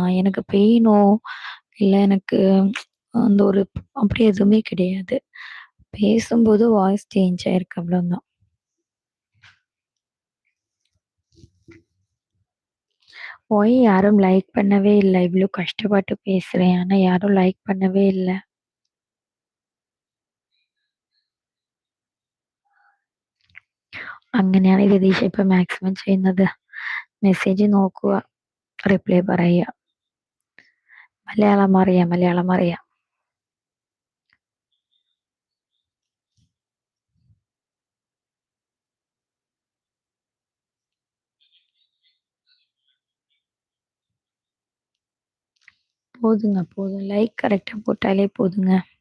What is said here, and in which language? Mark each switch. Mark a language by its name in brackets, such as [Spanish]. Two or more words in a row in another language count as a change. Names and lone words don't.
[Tamil] எனக்கு பெயினோ, இல்ல எனக்கு அந்த ஒரு அப்படி எதுவுமே கிடையாது. பேசும்போது [English] voice change [Tamil] ஆயிருக்கு அவ்வளோதான். ஒய் யாரும் லைக் பண்ணவே இல்ல. இவ்ளோ கஷ்டப்பட்டு பேசுறேன். ஆனா யாரும் லைக் பண்ணவே இல்ல. [Malayalam] അങ്ങനെയാണ് രതീഷ ഇപ്പൊ മാക്സിമം ചെയ്യുന്നത്. മെസ്സേജ് നോക്കുക, റിപ്ലൈ പറയുക. മലയാളം അറിയാം, മലയാളം അറിയാം. [Tamil] போதுங்க, போதும். லைக் கரெக்ட்டா போட்டாலே போதுங்க.